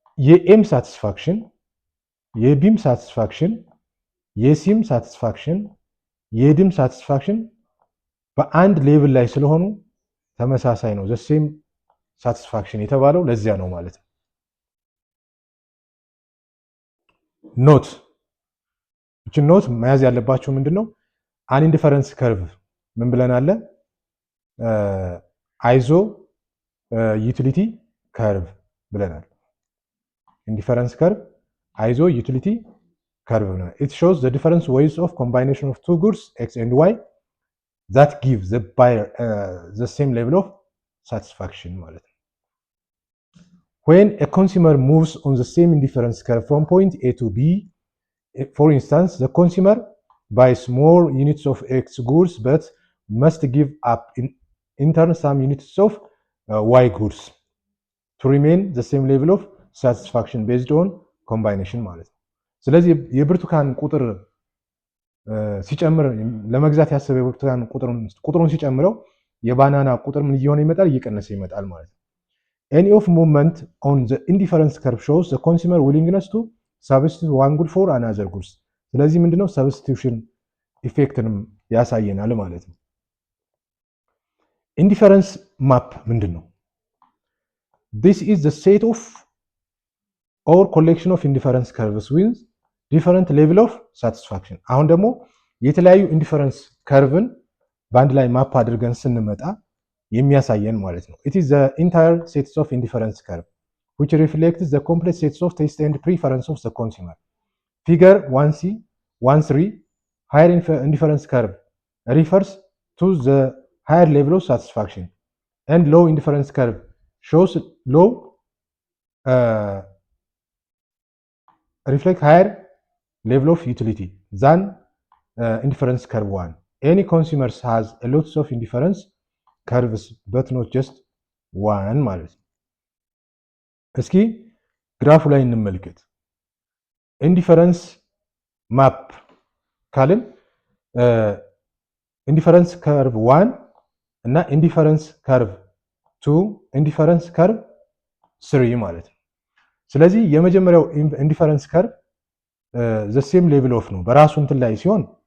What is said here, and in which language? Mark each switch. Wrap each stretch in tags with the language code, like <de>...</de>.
<am>የኤም ሳቲስፋክሽን፣ የቢም ሳቲስፋክሽን፣ የሲም ሳቲስፋክሽን፣ የዲም ሳቲስፋክሽን በአንድ ሌቭል ላይ ስለሆኑ ተመሳሳይ ነው። ዘሴም ሳቲስፋክሽን የተባለው ለዚያ ነው ማለት ነው። ኖት እቺ ኖት መያዝ ያለባችሁ ምንድነው? አን ኢንዲፈረንስ ከርቭ ምን ብለን አለ? አይዞ ዩቲሊቲ ከርቭ ብለናል።</am> <en>ኢንዲፈረንስ ከርቭ አይዞ ዩቲሊቲ ከርቭ ብለናል። it shows the different ways of combination of two goods x and y that give the buyer the same level of satisfaction</en> <am>ማለት ነው።</am> <en>when a consumer moves on the same indifference curve from point A to B, for instance, the consumer buys more units of X goods but must give up in turn some units of Y goods to remain the same level of satisfaction based on combination</en> <am>ማለት ነው። ስለዚህ የብርቱካን ቁጥር ሲጨምር ለመግዛት ያሰበ የብርቱካን ቁጥሩን ሲጨምረው የባናና ቁጥር ምን እየሆነ ይመጣል? እየቀነሰ ይመጣል ማለት ነው።</am> <en>Any of movement on the indifference curve shows the consumer willingness to substitute one good for another goods።</en> <am>ስለዚህ ምንድነው ሰብስቲቱሽን ኢፌክትንም ያሳየናል ማለት ነው። ኢንዲፈረንስ ማፕ ምንድን ነው?</am> <en>This is the set of or collection of indifference curves with different level of satisfaction።</en> <am>አሁን ደግሞ የተለያዩ ኢንዲፈረንስ ከርቭን በአንድ ላይ ማፕ አድርገን ስንመጣ የሚያሳየን ማለት ነው።</am> <en>It is the entire sets of indifference curve which reflects the complex sets of taste and preference of the consumer. Figure 1C 1.3 higher indifference curve refers to the higher level of satisfaction and low indifference curve shows low reflect higher level of utility than indifference curve 1. Any consumers has a lot of indifference curves but not just one</en> <am>ማለት ነው። እስኪ ግራፉ ላይ እንመልከት። ኢንዲፈረንስ ማፕ ካልን ኢንዲፈረንስ ከርቭ 1 እና ኢንዲፈረንስ ከርቭ 2 ኢንዲፈረንስ ከርቭ 3 ማለት ነው። ስለዚህ የመጀመሪያው ኢንዲፈረንስ ከርቭ ዘ ሴም ሌቭል ኦፍ ነው በራሱ እንትን ላይ ሲሆን</am>